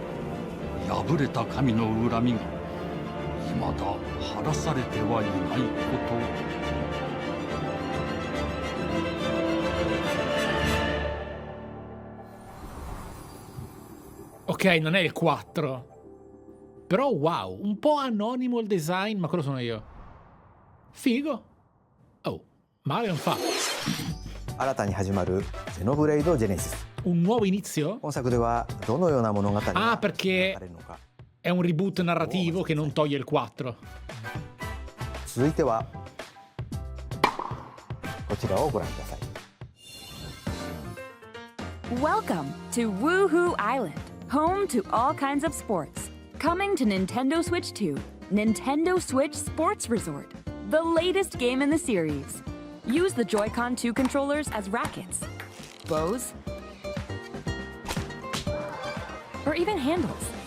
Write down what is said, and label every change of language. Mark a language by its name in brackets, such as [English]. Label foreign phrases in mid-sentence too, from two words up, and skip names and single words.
[Japanese] 破れた神の恨みが未だ晴らされてはいないこと。 [Italian] Ok, non è il 4. Però wow, un po' anonimo il design, ma quello sono io. Figo. Oh, male non fa. [Japanese] 新たに始まるゼノブレイドジェネシス。 [Italian] Un nuovo inizio? [Japanese] 本作ではどのような物語が [Italian] Ah, perché è un reboot narrativo che non toglie il 4. [Japanese] 続いてはこちらをご覧ください。 [English] Welcome to Woohoo Island, home to all kinds of sports. Coming to Nintendo Switch 2, Nintendo Switch Sports Resort, the latest game in the series. Use the Joy-Con 2 controllers as rackets, bows, or even handles.